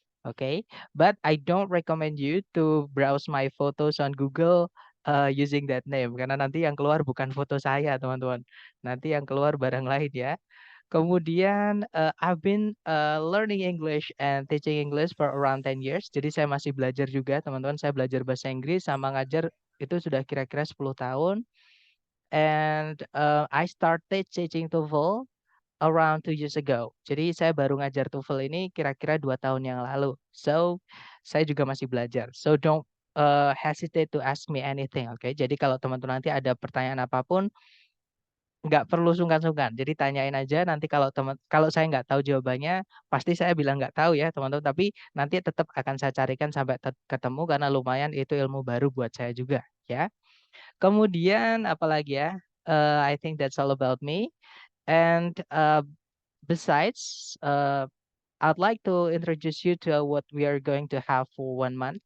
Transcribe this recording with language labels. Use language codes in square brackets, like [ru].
[en] Okay, but I don't recommend you to browse my photos on Google using that name [id] karena nanti yang keluar bukan foto saya, teman-teman. Nanti yang keluar barang lain ya. Kemudian [en] I've been learning English and teaching English for around 10 years. [id] Jadi saya masih belajar juga, teman-teman. Saya belajar bahasa Inggris sama ngajar itu sudah kira-kira 10 tahun. [en] And I started teaching TOEFL around 2 years ago. [id] Jadi saya baru ngajar TOEFL ini kira-kira 2 tahun yang lalu. So saya juga masih belajar. [en] So don't hesitate to ask me anything, oke? [id] Jadi kalau teman-teman nanti ada pertanyaan apapun, nggak perlu sungkan-sungkan. Jadi tanyain aja. Nanti kalau saya nggak tahu jawabannya, pasti saya bilang nggak tahu ya, teman-teman. Tapi nanti tetap akan saya carikan sampai ketemu karena lumayan itu ilmu baru buat saya juga, ya. Kemudian apalagi ya? [en] I think that's all about me. And besides, I'd like to introduce you to what we are going to have for 1 month.